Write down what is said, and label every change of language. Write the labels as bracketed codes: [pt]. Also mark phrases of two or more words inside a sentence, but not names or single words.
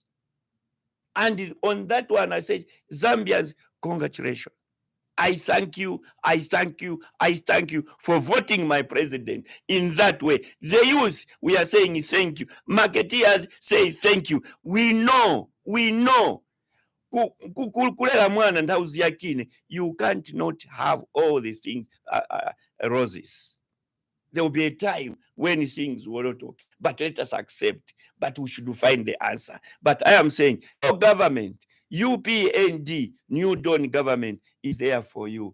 [en] And on that one, I said, Zambians, congratulations. I thank you for voting my president in that way. The youth, we are saying thank you. Marketeers say thank you. We know. [bem] Kulela mwana ndauzi yakine, [en] you can't not have all the things, roses. There will be a time when things will not okay. But let us accept, but we should find the answer. But I am saying, your government, UPND, New Dawn government, is there for you.